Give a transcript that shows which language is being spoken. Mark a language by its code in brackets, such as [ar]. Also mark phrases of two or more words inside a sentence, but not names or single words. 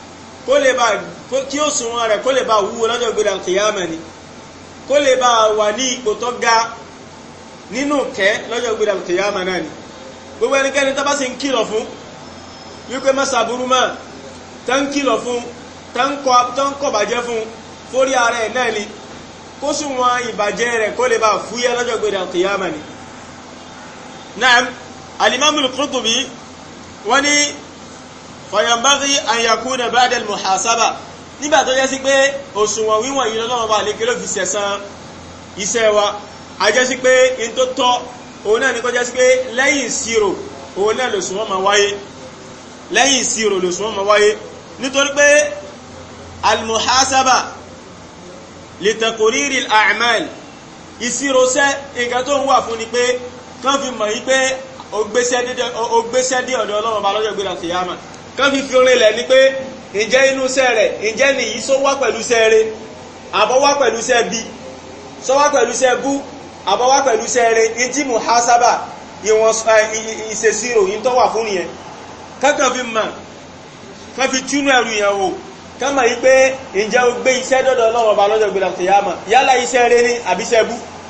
[yo] kí òṣùwọ̀n rẹ̀ kó lè bá wúwo lọ́jọ́ gbéra kìyàmẹ́ ni kó lè bá wà ní ipò tó ga nínú kẹ́ lọ́jọ́ gbéra kìyàmẹ́ náà ni gbogbo ẹnikẹ́ni tó bá sì ń kìlọ̀ fún wípé má ṣàbúrú mọ́ tó ń kìlọ̀ fún tó ń kọ̀ bàjẹ́ fún fórí ara ẹ̀ náà ni kó sùnwọ̀n ìbàjẹ́ rẹ̀ kó lè bá fúyẹ́ lọ́jọ́ gbéra kìyàmẹ́ ni. Naam, al-Imam al-Qurtubi wọ́n ní [ar] فينبغي أن يكون بعد المحاسبة [yo] nígbà tó jẹ́ sí pé òṣùwọ̀n wíwọ̀n yìí lọ́wọ́ bá lè kí ló fi sẹ̀san iṣẹ́ wa a jẹ́ sí pé in tó tọ́ òun náà ní kó jẹ́ sí pé lẹ́yìn ìṣirò òun náà lòṣùwọ̀n máa wáyé lẹ́yìn ìṣirò lòṣùwọ̀n máa wáyé nítorí pé [ar] المحاسبة ل تقرير الأعمال [yo] ìṣirò sẹ́ nǹkan tó ń wà fún ni pé kán fi mọ̀ yí pé ó gbéṣẹ́ dé ọ̀dọ̀ Ọlọ́run bá lọ́jọ́ gbéra kìyàmà kán fi orin lẹ̀ ní pé ǹjẹ́ inú iṣẹ́ rẹ̀ ǹjẹ́ nìyí sọ wá pẹ̀lú iṣẹ́ rẹ̀ àbọ̀ wá pẹ̀lú iṣẹ́ bí sọ wá pẹ̀lú iṣẹ́ bú àbọ̀ wá pẹ̀lú iṣẹ́ rẹ̀ ní tí muhasaba ìwọ̀n ìṣèṣirò yìí tó wà fún nìyẹn kankan fi mọ̀ kán fi túnú ẹrù yẹn wò kán mọ̀ yí pé ǹjẹ́ ó gbé iṣẹ́ dọ́dọ̀ Ọlọ́run bá lọ́jọ́ gbéra kìyàmà yálà iṣẹ́ rẹ̀ ní àbí iṣẹ́ bú